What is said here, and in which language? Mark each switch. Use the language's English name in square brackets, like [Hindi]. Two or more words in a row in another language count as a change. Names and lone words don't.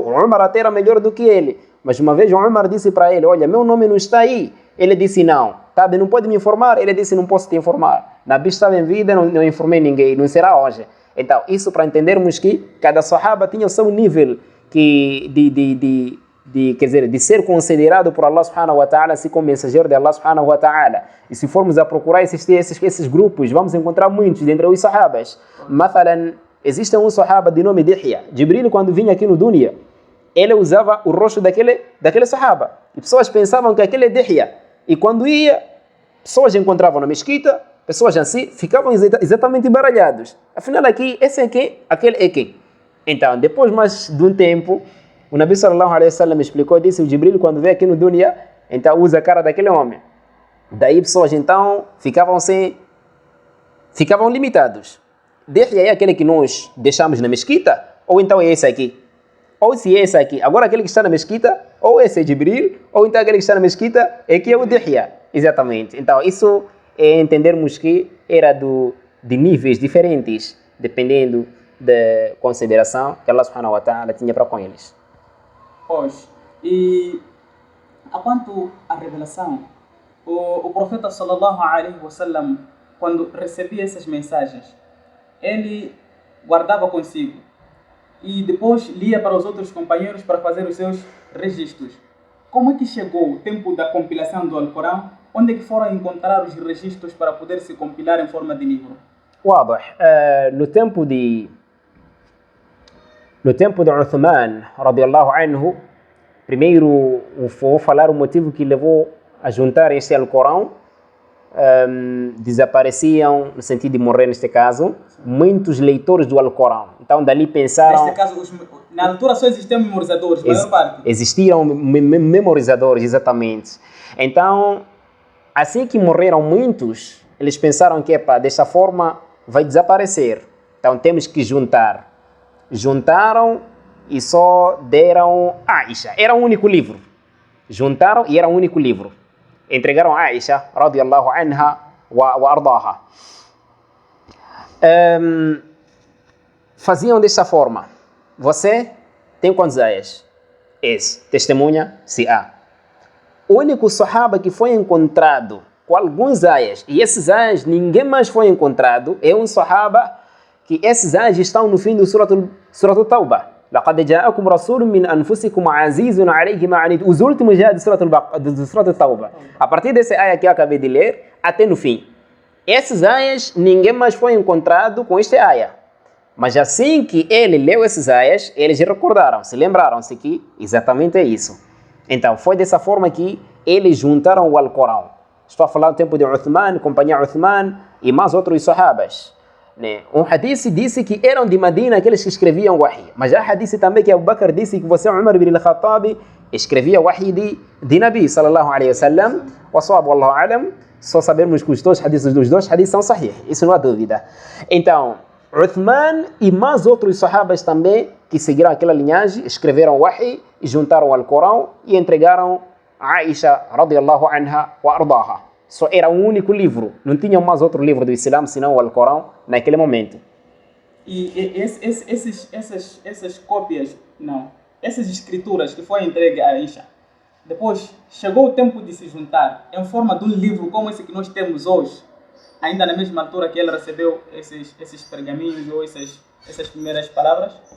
[Portuguese] O Umar até era melhor do que ele. Mas uma vez o Umar disse para ele: olha, meu nome não está aí. Ele disse: não. Tá bem, não pode me informar? Ele disse: não posso te informar. Nabi estava em vida, não informei ninguém. Não será hoje. Então, isso para entendermos que cada sahaba tinha o seu nível quer dizer, de ser considerado por Allah [Arabic] سبحانه وتعالى [Portuguese] assim como mensageiro de Allah [Arabic] سبحانه وتعالى. [Portuguese] E se formos a procurar esses grupos, vamos encontrar muitos dentre os sahabas. Mathalan, existe um sahaba de nome Dihya. Jibril, quando vinha aqui no dunya, ele usava o rosto daquele sahaba. E pessoas pensavam que aquele é Dihya. E quando ia, pessoas encontravam na mesquita, pessoas assim, ficavam exatamente embaralhados. Afinal, aqui, esse é quem? Aquele é quem? Então, depois mais de um tempo, o Nabi [Arabic] صلى الله عليه وسلم [Portuguese] explicou, disse: o Jibril, quando veio aqui no dunya, então usa a cara daquele homem. Daí pessoas então ficavam limitados. Dihya é aquele que nós deixamos na mesquita, ou então é esse aqui? Ou se é esse aqui, agora aquele que está na mesquita, ou esse é Jibril, ou então aquele que está na mesquita é que é o Dihya. Exatamente. Então isso é entendermos que era de níveis diferentes, dependendo da consideração que Allah [Arabic] سبحانه وتعالى [Portuguese] tinha para com eles. Pois, e a quanto à revelação, o profeta [Arabic] صلى الله عليه وسلم, [Portuguese] quando recebia essas mensagens, ele guardava consigo e depois lia para os outros companheiros para fazer os seus registros. Como é que chegou o tempo da compilação do Alcorão? Onde é que foram encontrar os registros para poder se compilar em forma de livro? Wadah. No tempo de Uthman, [Arabic] رضي الله عنه, [Portuguese] primeiro vou falar o motivo que levou a juntar este Alcorão. Desapareciam, no sentido de morrer neste caso, muitos leitores do Alcorão. Então dali pensaram... Neste caso, na altura só existiam memorizadores, maior parte. Existiam memorizadores, exatamente. Então, assim que morreram muitos, eles pensaram que, desta forma, vai desaparecer. Então temos que juntar juntaram e só deram Aisha. Era um único livro. Juntaram e era um único livro. Entregaram a Aisha, [Arabic] رضي الله عنها وأرضاها. [Portuguese] Faziam desta forma. Você tem quantos ayas? Esse. Testemunha se há. O único sahaba que foi encontrado com alguns ayas, e esses ayas ninguém mais foi encontrado, é um sahaba que esses ayas estão no fim do Surat Tauba. [Arabic] لقد جاءكم رسول من أنفسكم عزيز عليه ما عنتم. [Portuguese] Os últimos já do Surat Tauba. A partir desse ayah que eu acabei de ler, até no fim. Esses ayahs, ninguém mais foi encontrado com este ayah. Mas assim que ele leu esses ayahs, eles recordaram, se lembraram-se que exatamente é isso. Então, foi dessa forma que eles juntaram o Alcorão. Estou a falar do tempo de Uthman, companhia Uthman e mais outros sahabas. Um hadith disse que eram de Medina aqueles que escreviam wahi. Mas há hadith também que Abu Bakr disse que você, Umar ibn al-Khattab, escrevia wahi de Nabi [Arabic] صلى الله عليه وسلم. والصواب والله أعلم. [Portuguese] Só sabemos que os dois hadiths dos dois hadiths são sahih. Isso não há dúvida. Então, Uthman e mais outros sahabas também que seguiram aquela linhagem, escreveram wahi e juntaram ao Corão e entregaram a Aisha [Arabic] رضي الله عنها وأرضاها. [Portuguese] Só era um único livro, não tinha mais outro livro do Islã senão o Alcorão naquele momento. E essas cópias, não, essas escrituras que foi entregue a Aisha, depois chegou o tempo de se juntar em forma de um livro como esse que nós temos hoje, ainda na mesma altura que ela recebeu esses pergaminhos ou essas primeiras palavras?